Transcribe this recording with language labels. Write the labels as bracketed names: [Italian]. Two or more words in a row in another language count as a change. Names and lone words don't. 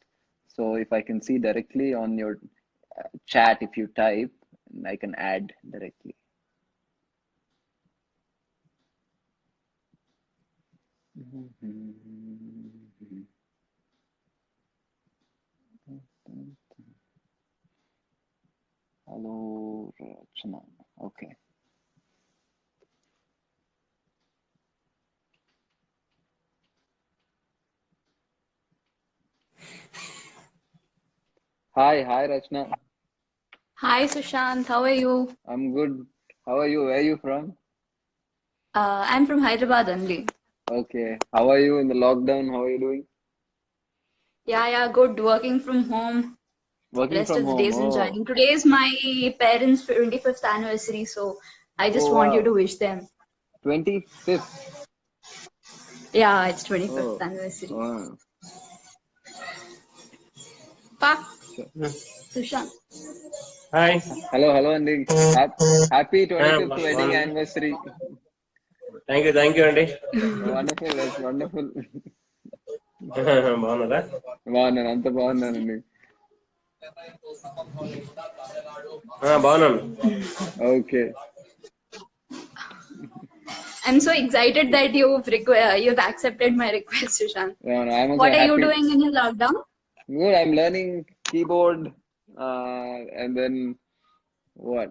[English] So if I can see directly on your chat, if you type, I can add directly. Hello, Rachna. Okay. Hi, Rachna. Hi, Sushant. How are you? I'm good. How are you? Where are you from? I'm from Hyderabad only. Okay. How are you in the lockdown? How are you doing? Yeah, good. Working from home. Working Rest from of the home. days Oh. enjoying. Today is my parents' 25th anniversary, so I just Oh, want you wow. to wish them. 25th. Yeah, it's 25th Oh, anniversary. wow. Pa, Sure. Sushant. Hi. Hello, Andy. Happy 25th wedding anniversary. Thank you, Andy. Wonderful. That's wonderful. [Telugu] బాగున్నారా? బాగున్నాను, అంత బాగున్నానండి. బాగున్నాను. [English] Okay. I'm so excited that you've accepted my request, Sushant. Yeah, no, I'm also What are you happy. doing in your lockdown? Good. I'm learning keyboard, and then what?